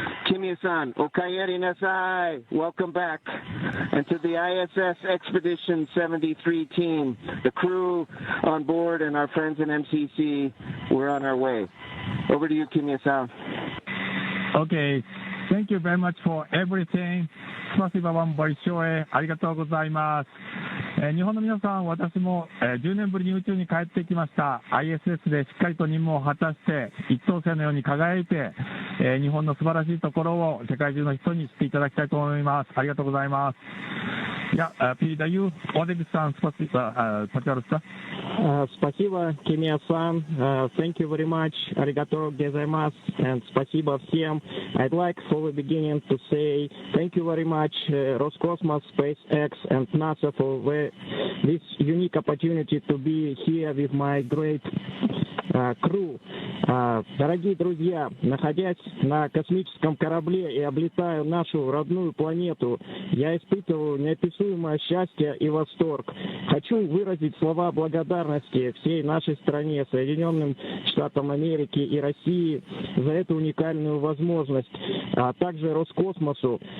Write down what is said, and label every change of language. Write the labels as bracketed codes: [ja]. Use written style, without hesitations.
[en] Kimiya-san, [ja] Okayeri Nasai, [en] welcome back. And to the ISS Expedition 73 team, the crew on board and our friends in MCC, we're on our way. Over to you, Kimiya-san. Okay. Thank you very much for everything. [ru] спасибо вам большое. [ja] ありがとうございます。日本の皆さん、私も10年ぶりに宇宙に帰ってきました。 ISS でしっかりと任務を果たして、一等星のように輝いて、日本の素晴らしいところを世界中の人に知っていただきたいと思います。ありがとうございます。 [ru] Я передаю Oleg-сан, пожалуйста. Спасибо, Kimiya-san. [en] Thank you very much. [ja] Arigato gozaimasu. [en] And [ru] спасибо всем. [en] I'd like for the beginning to say thank you very much, Roscosmos, SpaceX, and NASA for this unique opportunity to be here with my great crew. [ru] Дорогие друзья, находясь на космическом корабле и облетая нашу родную планету, я испытываю неописуемое счастье и восторг. Хочу выразить слова благодарности всей нашей стране, Соединенным Штатам Америки и России за эту уникальную возможность, а также Роскосмосу.